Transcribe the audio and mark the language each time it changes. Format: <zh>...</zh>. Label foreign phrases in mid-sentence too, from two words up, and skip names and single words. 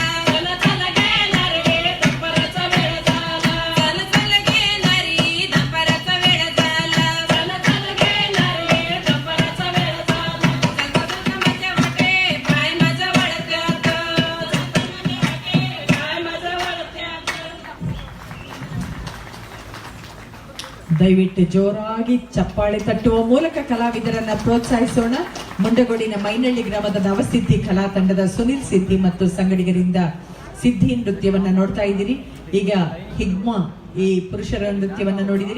<mr>चल चल घेणारे दंपराचा वेळ झाला चल घेणारी दंपराचा वेळ झाला चल चल घेणारे दंपराचा वेळ झाला माझ्या वाटे पाय माझ्या वळत्यात काय माझं वळत्यात</mr> <kn>ದಯವಿಟ್ಟು ಜೋರಾಗಿ ಚಪ್ಪಾಳೆ ತಟ್ಟುವ ಮೂಲಕ ಕಲಾವಿದರನ್ನ ಪ್ರೋತ್ಸಾಹಿಸೋಣ. ಮುಂಡಗೋಡಿನ ಮೈನಳ್ಳಿ ಗ್ರಾಮದ ನವಸಿದ್ಧಿ ಕಲಾ ತಂಡದ ಸುನಿಲ್ ಸಿದ್ಧಿ ಮತ್ತು ಸಂಗಡಿಗರಿಂದ ಸಿದ್ಧಿ ನೃತ್ಯವನ್ನ ನೋಡ್ತಾ ಇದ್ದೀರಿ. ಈಗ ಹಿಗ್ಮ ಈ ಪುರುಷರ ನೃತ್ಯವನ್ನ ನೋಡಿದಿರಿ.</kn>